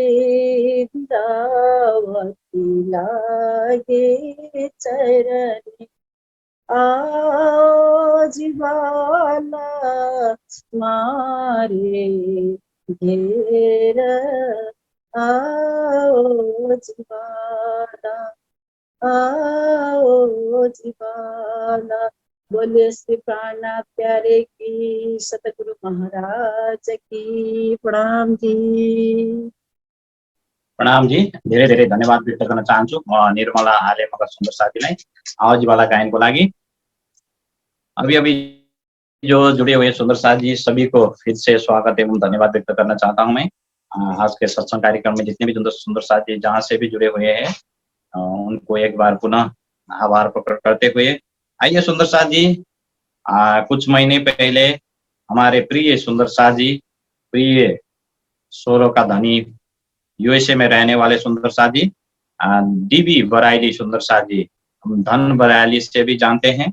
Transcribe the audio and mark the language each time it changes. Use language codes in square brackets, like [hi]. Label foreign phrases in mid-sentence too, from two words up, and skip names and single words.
[hi] वृंदावती लागे चरणी, आओ जीवाला मारे घेरा, आओ जीवाला, आओ जीवाला। बोलिए श्री प्राणनाथ प्यारे की, सतगुरु महाराज की। प्रणाम जी। प्रणाम जी। [ne] धेरै धेरै धन्यवाद व्यक्त गर्न चाहन्छु म निर्मला आर्य मगर सुन्दर साथीलाई आवाजीवाला गायनको लागि। [hi] अभी अभी जो जुड़े हुए सुंदर साथ जी सभी को फिर से स्वागत एवं धन्यवाद व्यक्त करना चाहता हूं मैं। आज के सत्संग कार्यक्रम में जितने भी सुंदर साथ जी जहाँ से भी जुड़े हुए हैं उनको एक बार पुनः आभार प्रकट करते हुए, आइए सुंदर साथ जी, कुछ महीने पहले हमारे प्रिय सुंदर साथ जी, प्रिय स्वरों का धनी यूएसए में रहने वाले सुंदर साथ जी डीबी बराइली सुंदर साथ जी, हम धन बराइली से भी जानते हैं।